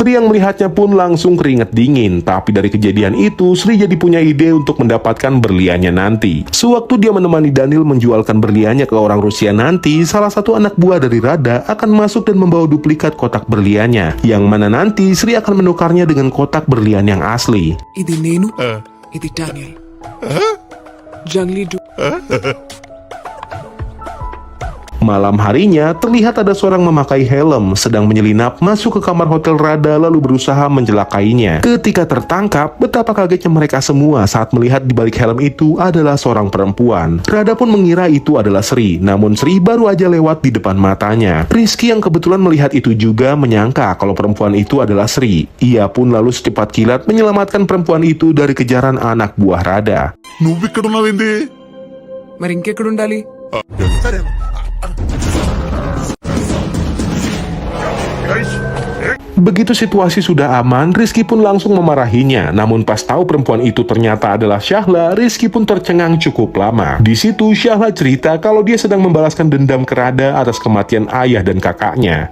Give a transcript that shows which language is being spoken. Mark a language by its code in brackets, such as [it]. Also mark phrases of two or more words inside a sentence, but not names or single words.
[id] Sri yang melihatnya pun langsung keringet dingin. Tapi dari kejadian itu, Sri jadi punya ide untuk mendapatkan berliannya nanti. Sewaktu dia menemani Daniel menjualkan berliannya ke orang Rusia nanti, salah satu anak buah dari Rada akan masuk dan membawa duplikat kotak berliannya, yang mana nanti Sri akan menukarnya dengan kotak berlian yang asli. [te] ఇది నేను ఇది డానియల్ జంగ్లీ [id] Malam harinya, terlihat ada seorang memakai helm sedang menyelinap masuk ke kamar hotel Rada lalu berusaha mencelakainya. Ketika tertangkap, betapa kagetnya mereka semua saat melihat di balik helm itu adalah seorang perempuan. Rada pun mengira itu adalah Sri, namun Sri baru aja lewat di depan matanya. Rizky yang kebetulan melihat itu juga menyangka kalau perempuan itu adalah Sri. Ia pun lalu secepat kilat menyelamatkan perempuan itu dari kejaran anak buah Rada. [te] నువ్విక్కడున్నావేంది మరి ఇంకెక్కడుండాలి? [id] Begitu situasi sudah aman, Rizky pun langsung memarahinya. Namun pas tahu perempuan itu ternyata adalah Syahla, Rizky pun tercengang cukup lama. Di situ Syahla cerita kalau dia sedang membalaskan dendam ke Rada atas kematian ayah dan kakaknya.